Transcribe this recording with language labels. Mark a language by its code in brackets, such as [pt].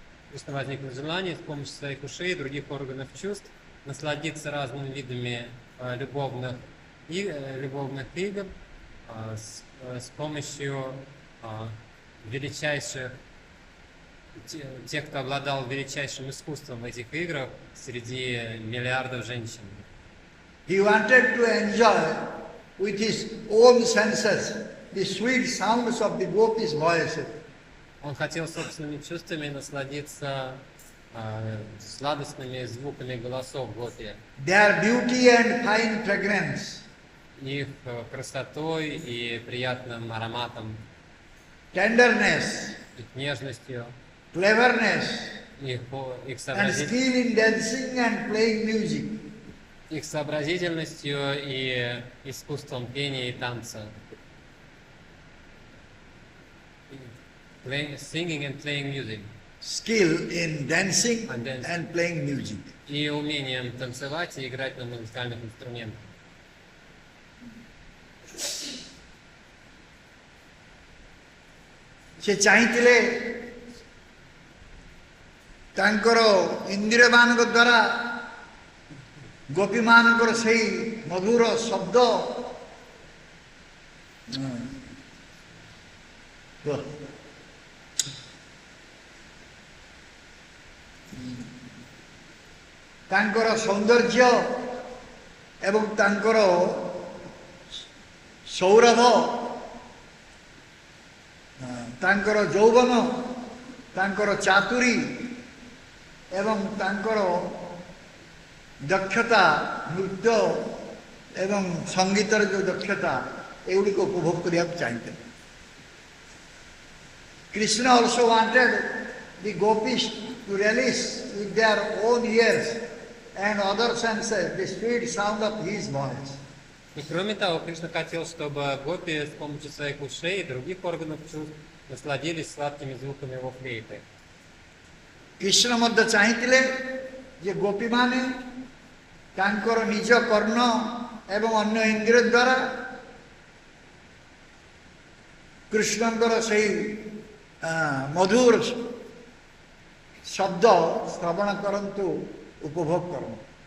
[ru] Кришна возникло желание с помощью своих ушей и других органов чувств насладиться разными видами любовных игр с помощью величайших, тех, кто обладал величайшим искусством в этих играх среди миллиардов женщин. [en] He wanted to enjoy with his own senses the sweet sounds of the gopis' voices. [ru] Он хотел собственными чувствами насладиться сладостными звуками голосов гопи, [en] Their beauty and fine fragrance, [ru] их красотой и приятным ароматом, [en] tenderness, [ru] их нежностью, [en] cleverness, [ru] их [en] and skill in dancing and playing music. [ru] их сообразительностью и искусством пения и танца. [en] Singing and playing music. Skill in dancing And dance. and playing music. [ru] И умением танцевать и играть на музыкальных инструментах. [or] ସେ ଚାହିଁଥିଲେ ତାଙ୍କର ଇନ୍ଦ୍ରିୟମାନଙ୍କ ଦ୍ୱାରା ଗୋପୀମାନଙ୍କର ସେହି ମଧୁର ଶବ୍ଦ ତାଙ୍କର ସୌନ୍ଦର୍ଯ୍ୟ ଏବଂ ତାଙ୍କର ସୌରଭ, ତାଙ୍କର ଯୌବନ, ତାଙ୍କର ଚାତୁରୀ ଏବଂ ତାଙ୍କର ଦକ୍ଷତା, ନୃତ୍ୟ ଏବଂ ସଙ୍ଗୀତର ଯେଉଁ ଦକ୍ଷତା, ଏଗୁଡ଼ିକ ଉପଭୋଗ କରିବାକୁ ଚାହିଁଥିଲେ। [en] Krishna also wanted the gopis to relish with their own ears and other senses the sweet sound of his voice. [ru] И кроме того, Кришна хотел, чтобы гопи с помощью своих ушей и других органов чувств насладились сладкими звуками его флейты. [or] Krishna ମଧ୍ୟ ଚାହିଁଥିଲେ ଯେ ଗୋପୀମାନେ ତାଙ୍କର ନିଜ କର୍ଣ୍ଣ ଏବଂ ଅନ୍ୟ ଇନ୍ଦ୍ରିୟ ଦ୍ୱାରା କୃଷ୍ଣଙ୍କର ସେହି ମଧୁର ଶବ୍ଦ ଶ୍ରବଣ କରନ୍ତୁ, ଉପଭୋଗ କରନ୍ତୁ।